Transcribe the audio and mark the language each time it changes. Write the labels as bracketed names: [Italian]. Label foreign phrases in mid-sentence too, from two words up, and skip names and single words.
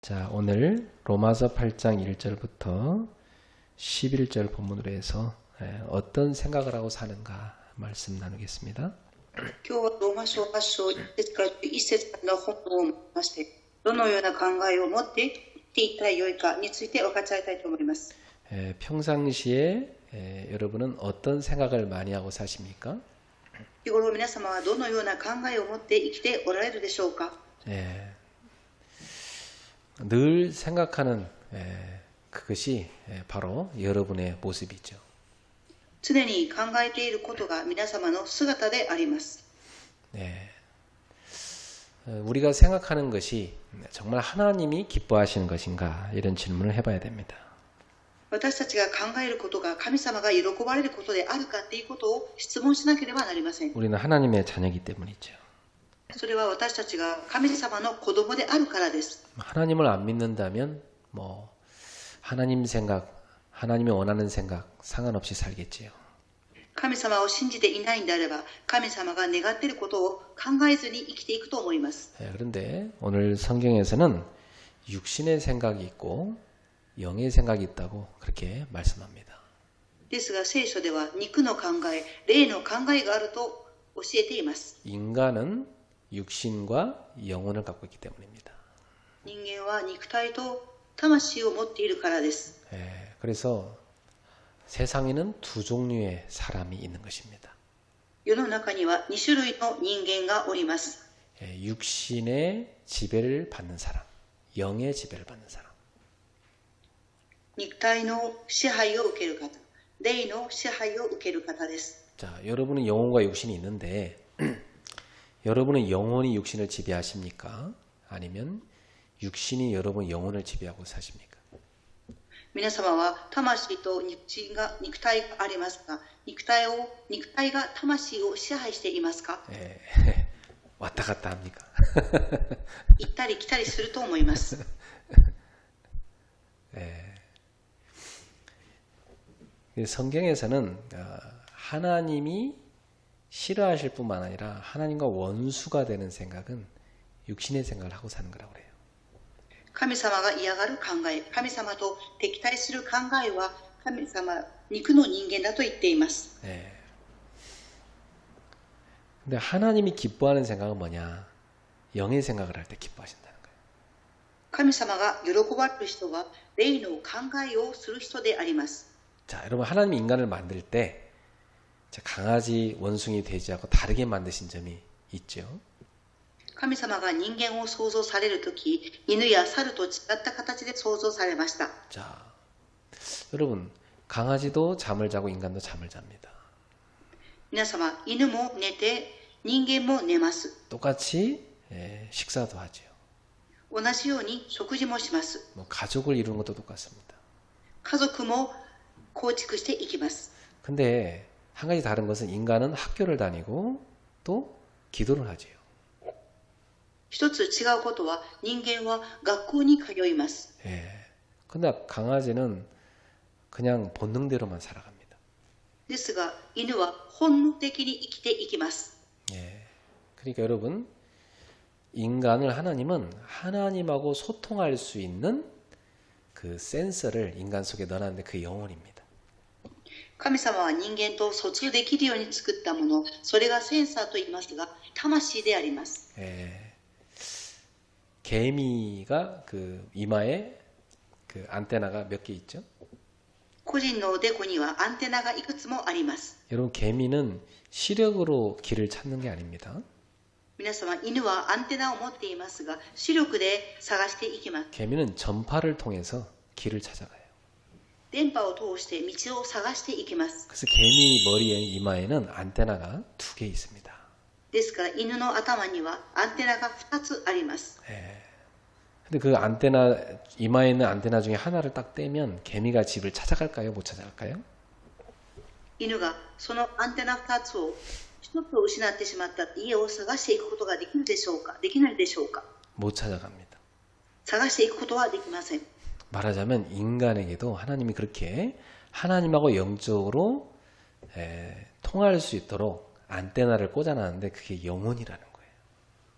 [Korean] 자, 오늘 로마서 8장 1절부터 11절 본문으로 해서 어떤 생각을 하고 사는가 말씀 나누겠습니다. [Japanese] 今日はローマ書8章1節から11節の本文を持ちまして、どのような考えを持って生きていったらよいかについて分かち合いたいと思います。 [Korean] 평상시에 여러분은 어떤 생각을 많이 하고 사십니까? [Japanese] 日頃皆様はどのような考えを持って生きておられるでしょうか。 [Korean] 늘 생각하는 그것이 바로 여러분의 모습이죠. [Japanese] 常に考えていることが皆様の姿であります。 [Korean] 우리가 생각하는 것이 정말 하나님이 기뻐하시는 것인가 이런 질문을 해봐야 됩니다. [Japanese] 私たちが考えることが神様が喜ばれることであるかということを質問しなければなりません。 [Korean] 우리는 하나님의 자녀이기 때문이죠. [Japanese] それは私たちが神様の子供であるからです。 [Korean] 하나님을 안 믿는다면 하나님 생각, 하나님이 원하는 생각 상관없이 살겠지요. [Japanese] 神様を信じていないんであれば、神様が願っていることを考えずに生きていくと思います。 [Korean] 그런데 오늘 성경에서는 육신의 생각이 있고 영의 생각이 있다고 그렇게 말씀합니다. [Japanese] ですが聖書では肉の考え、霊の考えがあると教えています。 [Korean] 인간은 육신과 영혼을 갖고 있기 때문입니다. [Japanese] 人間は肉体と魂を持っているからです。 [Korean] 그래서 세상에는 두 종류의 사람이 있는 것입니다. [Japanese] 世の中には2種類の人間がおります。 [Korean] 육신의 지배를 받는 사람, 영의 지배를 받는 사람. [Japanese] 肉体の支配を受ける方、霊の支配を受ける方です。 [Korean] 자, 여러분은 영혼과 육신이 있는데 여러분은 영혼이 육신을 지배하십니까? 아니면 육신이 여러분 영혼을 지배하고 사십니까? [Japanese] 皆様は魂と肉体がありますが、肉体が魂を支配していますか？ [Korean] 왔다 갔다 합니까? [Japanese] 行ったり来たりすると思います。 [Korean] 성경에서는 하나님이 싫어하실 뿐만 아니라 하나님과 원수가 되는 생각은 육신의 생각을 하고 사는 거라고 그래요. [Japanese] 神様が嫌がる考え、神様と敵対する考えは神様、肉の人間だと言っています。 [Korean] 근데 하나님이 기뻐하는 생각은 뭐냐? 영의 생각을 할 때 기뻐하신다는 거예요. [Japanese] 神様が喜ばれる人は霊の考えをする人であります。 [Korean] 자, 여러분 하나님이 인간을 만들 때 강아지, 원숭이, 돼지하고 다르게 만드신 점이 있죠. [Japanese] 神様が人間を創造されるとき、犬や猿と違った形で創造されました。 [Korean] 자, 여러분 강아지도 잠을 자고 인간도 잠을 잡니다. [Japanese] 皆様、犬も寝て、人間も寝ます。 [Korean] 똑같이 식사도 하죠. [Japanese] 同じように食事もします。 [Korean] 가족을 이루는 것도 똑같습니다. [Japanese] 家族も構築していきます。 [Korean] 근데 한 가지 다른 것은 인간은 학교를 다니고 또 기도를 하지요. [Japanese] 一つ違うことは人間は学校に通います。 [Korean] 근데 강아지는 그냥 본능대로만 살아갑니다. [Japanese] ですが犬は本能的に生きていきます。 [Korean] 그러니까 여러분 인간을 하나님은 하나님하고 소통할 수 있는 그 센서를 인간 속에 넣어놨는데 그 영혼입니다. [Japanese] 神様は人間と疎通できるように作ったもの、それがセンサーと言いますが、魂であります。 [Korean] 개미가 그 이마에 그 안테나가 몇 개 있죠? [Japanese] 個人のおでこにはアンテナがいくつもあります。 [Korean] 여러분 개미는 시력으로 길을 찾는 게 아닙니다. [Japanese] 皆様、犬はアンテナを持っていますが、視力で探していきます。 [Korean] 개미는 전파를 통해서 길을 찾아가요. [Japanese] 電波を通して道を探していきます。 [Korean] 그래서 개미 머리에 이마에는 안테나가 2개 있습니다. [Japanese] ですから犬の頭にはアンテナが2つあります。 [Korean] 근데 그 안테나 이마에 있는 안테나 중에 하나를 딱 떼면 개미가 집을 찾아갈까요? 못 찾아갈까요? [Japanese] 犬がそのアンテナ2つを1つを失ってしまった家を探していくことができるでしょうか、できないでしょうか。 [Korean] 못 찾아갑니다. [Japanese] 探していくことはできません。 [Korean] 말하자면 인간에게도 하나님이 그렇게 하나님하고 영적으로 통할 수 있도록 안테나를 꽂아놨는데 그게 영혼이라는 거예요.